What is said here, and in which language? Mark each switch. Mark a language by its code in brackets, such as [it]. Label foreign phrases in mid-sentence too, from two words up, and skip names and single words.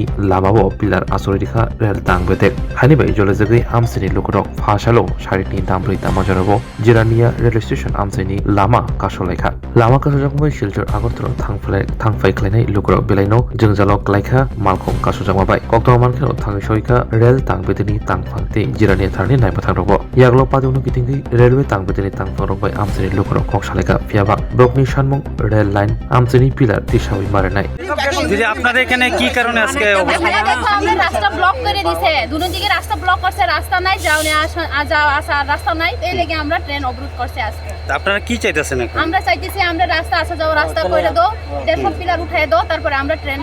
[trp] Lamao Pilar Asurikha Rail Tangbudek Hanibai Jolazagi Amchaini Lukurok Phasalo Sharini Damri Tamajarago Jirania Rail Station Amchaini Lama Kasulaikha Lama Kasulaikha Shilcher Agartala Thang by Khaimanya Lukurok Bilaino Wnglaijak Laikha Malkhong Kasulaikha Koktomankheno Thangsoika Rail Tangbudini Tangphangti Jirania Tharni Naipathangrogo Yaglo Paduno Kitingi Railway Tangbudini Tangphangrok by Amchaini Lukurok Kasulaikha Fiaba Brokni Shanmung [en] Rail Line [trp] Amchaini Pilar Tishawi Marenai [bn] দিদি আপনাদের এখানে কি কারণে আজকে আমরা রাস্তা ব্লক করে দিয়েছে দুনো দিকে রাস্তা ব্লক করছে রাস্তা নাই যাওনে আসা রাস্তা নাই এই লাগি আমরা ট্রেন অবরোধ করছে আজকে আপনারা কি চাইতেছেন এখন আমরা চাইতেছি আমরা রাস্তা আসা যাওয়া রাস্তা কইরা দাও দেখো পিলার উঠায় দাও তারপরে আমরা ট্রেন